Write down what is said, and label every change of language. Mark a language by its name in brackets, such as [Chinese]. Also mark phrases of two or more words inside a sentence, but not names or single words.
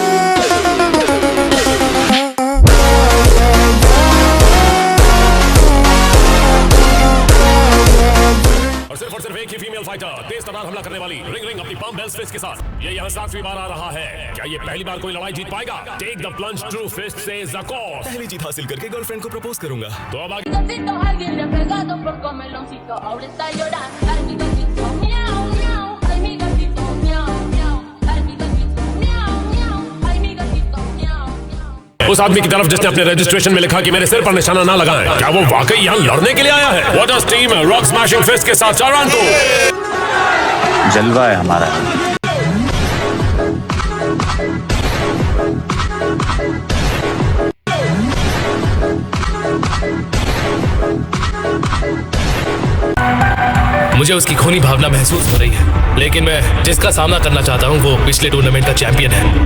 [Hindi] और सिर्फ एक ही [English] female fighter, [Hindi] तेज तर्रार हमला करने वाली रिंग अपनी [English] pump bells fist [Hindi] के साथ। ये यहाँ 7वीं बार आ रहा है। क्या ये पहली बार कोई लड़ाई जीत पाएगा? [English] take the plunge true fist [Hindi] से ज़कोस। पहली जीत हासिल करके गर्लफ्रेंड को प्रपोज करूंगा। तो अब आगे [Spanish] Alguien le ha pegado por comeloncito, ahora está llorando. Ay, mi gatito, miau, miau. Ay, mi gatito, miau, miau. Ay, mi gatito, miau, miau. Ay, mi gatito, miau, miau. [Hindi] उस आदमी की तरफ जिसने अपने रजिस्ट्रेशन में लिखा कि मेरे सिर पर निशाना ना लगाएं। क्या वो वाकई यहाँ लड़ने के लिए आया है? [English] what does team rock smashing fist [Hindi] के साथ चारान को जलवा है हमारा। मुझे उसकी खूनी भावना महसूस हो रही है, लेकिन मैं जिसका सामना करना चाहता हूँ वो पिछले टूर्नामेंट का चैंपियन है।